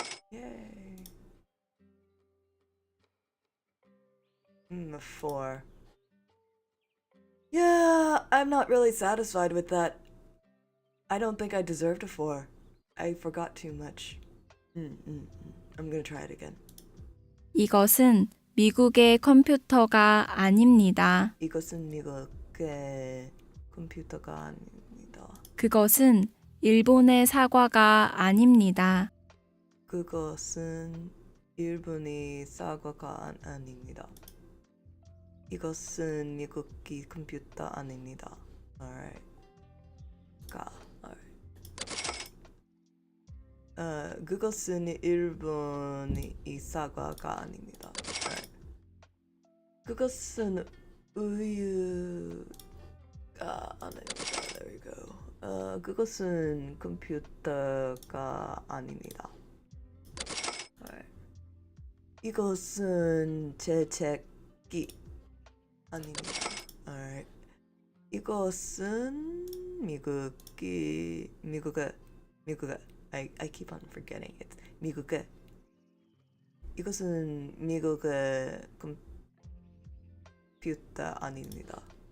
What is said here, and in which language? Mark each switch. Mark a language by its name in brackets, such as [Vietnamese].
[English] Yay! A 4. Yeah, I'm not really satisfied with that. I don't think I deserved a 4. I forgot too much. I'm gonna try it again. [Korean] 이것은 미국의 컴퓨터가 아닙니다. 이것은 미국의 컴퓨터가 아닙니다. 그것은 일본의 사과가 아닙니다. 그것은 일본의 사과가 아닙니다. 이것은 미국의 컴퓨터 아닙니다. [English] Alright. Alright. [Korean] 그것은 일본의 사과가 아닙니다. [English] Alright. [Korean] 그것은 우유가 아닙니다. [English] There we go. [Korean] 그것은 컴퓨터가 아닙니다. [English] Alright. [Korean] 이것은 재채기 아닙니다. [English] Alright. [Korean] 이것은 미국의 [English] I keep on forgetting it. [Korean] 미국의 이것은 미국의 컴퓨터 아닙니다.